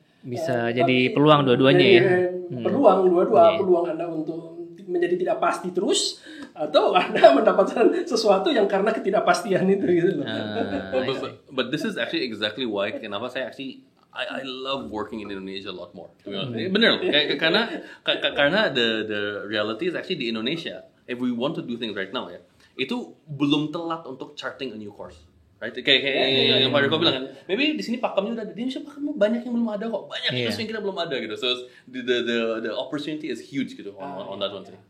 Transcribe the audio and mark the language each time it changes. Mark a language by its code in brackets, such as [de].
[id] bisa jadi peluang dua-duanya ya. Peluang peluang Anda untuk menjadi tidak pasti terus, atau Anda mendapatkan sesuatu yang karena ketidakpastian itu gitu loh. [en] But this is actually exactly why [id] kenapa saya [en] actually I love working in Indonesia a lot more. Bener, karena the reality is actually di Indonesia, if we want to do things right now ya, [id] itu belum telat untuk [en] charting a new course, right? [id] Kayak yang Pak Riko bilang kan, maybe di sini pakemnya udah ada, di Indonesia pakemnya banyak yang belum ada kok, banyak yang kita belum ada gitu. [en] So the opportunity is huge gitu on that one sih.